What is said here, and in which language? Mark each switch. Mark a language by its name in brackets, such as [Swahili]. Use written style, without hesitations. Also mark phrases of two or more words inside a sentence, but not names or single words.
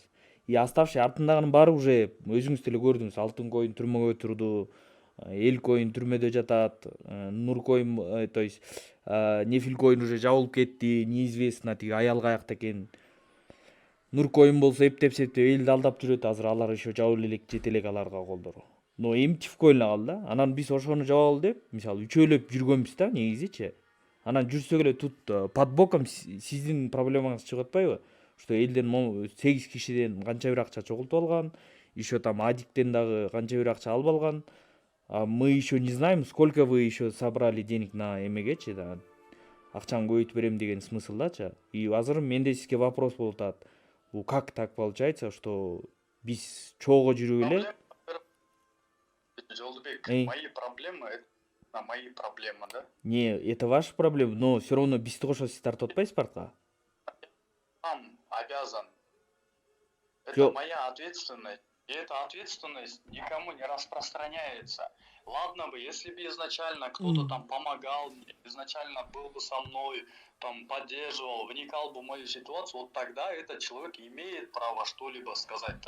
[Kyrgyz] И оставший артындагынын баары уже өзүңүз деле көрдүңүз, алтын коин түрмөгө турду, эл коин түрмөдө жатат, нур коин, [Russian] то есть [Kyrgyz] нефил коин уже жабылып кетти, неизвестно тиги аял каякта экен. Нур коин болсо эптеп элди алдап жүрөт, азыр алар еще жабылып элек, жете элек аларга колдору. Но эмтиф коин калды да. Анан биз ошону жабалы деп, мисалы үчөөлөп жүргөнбүз да негизичи. Анан жүрсөк эле [Russian] тут под боком [Kyrgyz] сиздин проблемаңыз чыгып атпайбы? Что элден 8 кишиден канча бир акча чогултуп алган, [Russian] еще там [Kyrgyz] Адиктен дагы канча бир акча алып алган. [Russian] А мы еще не знаем, сколько вы еще собрали денег на эмегечи, да. [Kyrgyz] Акчаны көбөйтүп берем деген смыслдачы. И азыр менде сизге вопрос болуп атат. Бул [Russian] как так получается, что [Kyrgyz] биз чоого жүрүп эле? Жолдобек, [Russian] мои проблемы, да? Не, это ваша проблема, но все равно [Kyrgyz] бизди кошо сиз тартып атпайсыз паркка? [Russian] Сам обязан. Это моя ответственность. И эта ответственность никому не распространяется. Ладно бы, если бы изначально кто-то там помогал мне, изначально был бы со мной, там поддерживал, вникал бы в мою ситуацию, вот тогда этот человек имеет право что-либо сказать-то.